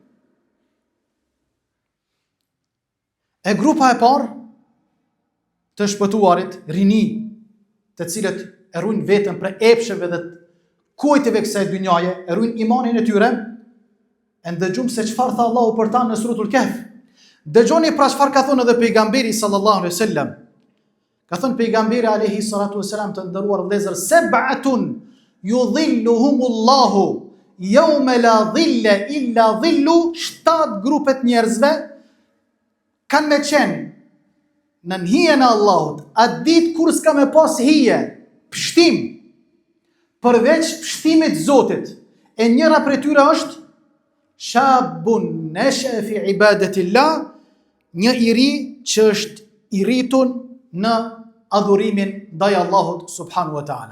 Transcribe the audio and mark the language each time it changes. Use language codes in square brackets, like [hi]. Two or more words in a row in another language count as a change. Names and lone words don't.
[sq] E grupa e parë të shpëtuarit, rini, të cilët e ruajnë veten për epsheve dhe kujteve kësaj dynjaje, e ruajnë imanin e tyre, e ndëgjum se çfarë tha Allahu për ta në Suratul Kahf. Dëgjoni pra çfarë ka thënë edhe pejgamberi [ar] صلى الله عليه وسلم. Ka thënë pejgamberi عليه الصلاة والسلام, të nderuar vëllezër, سبعة يظلهم الله يوم لا ظل إلا ظله, [sq] 7 grupet njerëzve kanë me qenë në hijen e Allahut, atë ditë kur s'ka me pas hije, pështim, përveç pështimit Zotit. E njëra prej tyre është [ar] شاب نشأ في عبادة الله, [sq] një i ri që është i rritur në adhurimin ndaj Allahut [ar] سبحانه وتعالى.